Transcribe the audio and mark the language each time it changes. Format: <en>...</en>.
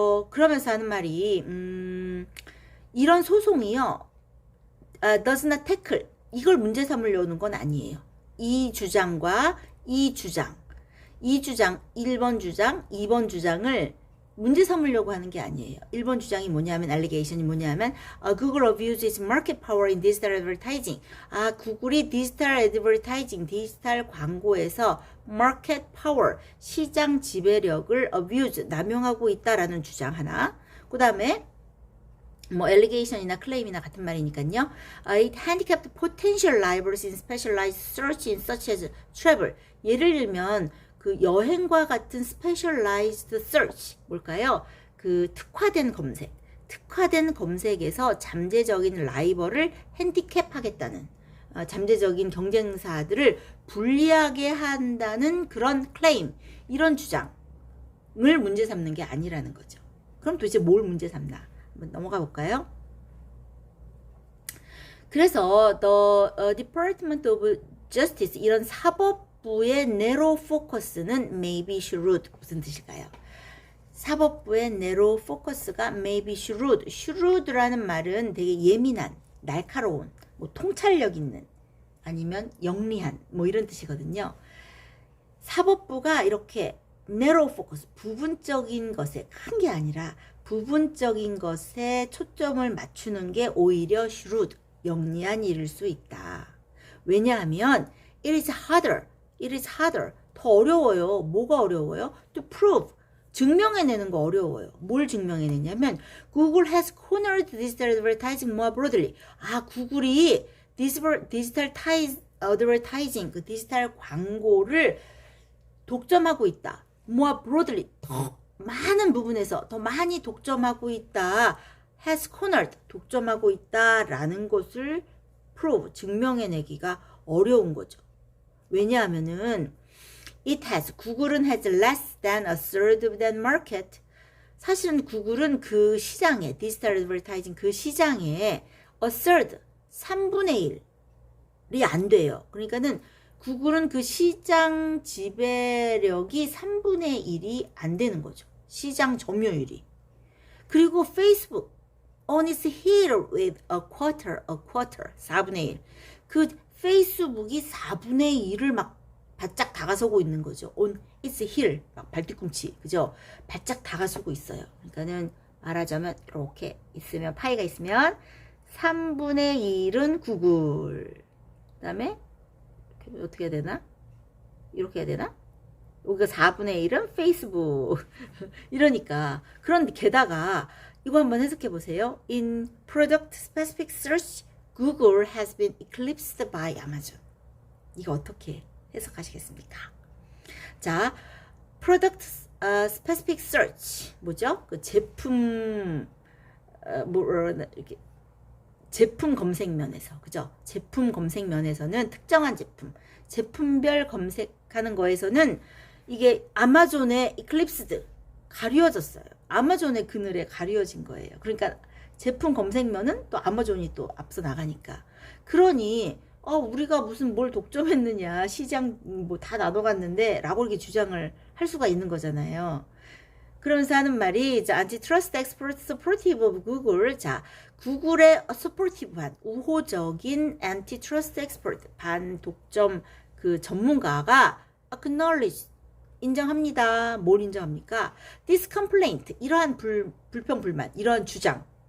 <ko>그러면서 하는 말이 이런 소송이요</ko> <en>does not tackle,</en> <ko>이걸 문제 삼으려는 건 아니에요. 이 주장과 이 주장 1번 주장, 2번 주장을 문제 삼으려고 하는 게 아니에요. 1번 주장이 뭐냐면, 알리게이션이 뭐냐면,</ko> <en>Google abuses market power in digital advertising.</en> <ko>구글이 디지털 애드버타이징, 디지털 광고에서</ko> <en>market power,</en> <ko>시장 지배력을 abuse, 남용하고 있다라는 주장 하나. 그 다음에, 뭐, alligation이나 claim이나 같은 말이니까요.</ko> <en>It handicapped potential libraries in specialized search in such as travel.</en> <ko>예를 들면, 그 여행과 같은 스페셜라이즈드 서치 뭘까요? 그 특화된 검색에서 잠재적인 라이벌을 핸디캡하겠다는 잠재적인 경쟁사들을 불리하게 한다는 그런 클레임, 이런 주장을 문제 삼는 게 아니라는 거죠. 그럼 도대체 뭘 문제 삼나? 한번 넘어가 볼까요? 그래서 the Department of Justice, 이런 사법부의</ko> <en>narrow focus</en> <ko>는</ko> <en>maybe shrewd,</en> <ko>무슨 뜻일까요? 사법부의</ko> <en>narrow focus</en> <ko>가</ko> <en>maybe shrewd,</en> <ko>shrewd라는 말은 되게 예민한, 날카로운, 뭐 통찰력 있는, 아니면 영리한, 뭐 이런 뜻이거든요. 사법부가 이렇게</ko> <en>narrow focus,</en> <ko>부분적인 것에, 큰 게 아니라 부분적인 것에 초점을 맞추는 게 오히려 shrewd, 영리한 일일 수 있다. 왜냐하면</ko> <en>it is harder,</en> <ko>더 어려워요. 뭐가 어려워요?</ko> <en>To prove,</en> <ko>증명해내는 거 어려워요. 뭘 증명해내냐면</ko> <en>Google has cornered digital advertising more broadly.</en> <ko>구글이 디지털 advertising, 그 디지털 광고를 독점하고 있다.</ko> <en>more broadly,</en> <ko>더 많은 부분에서 더 많이 독점하고 있다.</ko> <en>has cornered,</en> <ko>독점하고 있다라는 것을 prove, 증명해내기가 어려운 거죠. 왜냐하면은 구글은</ko> <en>has less than a third of that market.</en> <ko>사실은 구글은 그 시장에, 디지털 애드버타이징 그 시장에</ko> <en>a third,</en> <ko>3분의 1이 안 돼요. 그러니까는 구글은 그 시장 지배력이 3분의 1이 안 되는 거죠. 시장 점유율이. 그리고 페이스북</ko> <en>on its heel with a quarter, 4분의 1.</en> <ko>그 페이스북이 4분의 1을 막 바짝 다가서고 있는 거죠.</ko> <en>on its heel,</en> <ko>막 발뒤꿈치, 그죠? 바짝 다가서고 있어요. 그러니까는 말하자면 이렇게 있으면, 파이가 있으면 3분의 1은 구글. 그 다음에 어떻게 해야 되나? 이렇게 해야 되나? 여기가 4분의 1은 페이스북. 이러니까. 그런데 게다가 이거 한번 해석해 보세요.</ko> <en>In product specific search, Google has been eclipsed by Amazon.</en> <ko>이거 어떻게 해석하시겠습니까? 자,</ko> <en>product specific search</en> <ko>뭐죠? 그 제품 이렇게 제품 검색면에서, 그죠? 제품 검색면에서는 특정한 제품별 검색하는 거에서는 이게 아마존의 eclipsed, 가려졌어요. 아마존의 그늘에 가려진 거예요. 그러니까 제품 검색면은 또 아마존이 또 앞서 나가니까. 그러니 우리가 무슨 뭘 독점했느냐, 시장 뭐 다 나눠갔는데 라고 이렇게 주장을 할 수가 있는 거잖아요. 그러면서 하는 말이</ko> <en>antitrust expert supportive of Google.</en> <ko>자, 구글의 supportive한 우호적인</ko> <en>antitrust expert,</en> <ko>반독점 그 전문가가 acknowledge, 인정합니다. 뭘 인정합니까?</ko> <en>This complaint,</en> <ko>이러한 불평, 불만, 이러한 주장.</ko>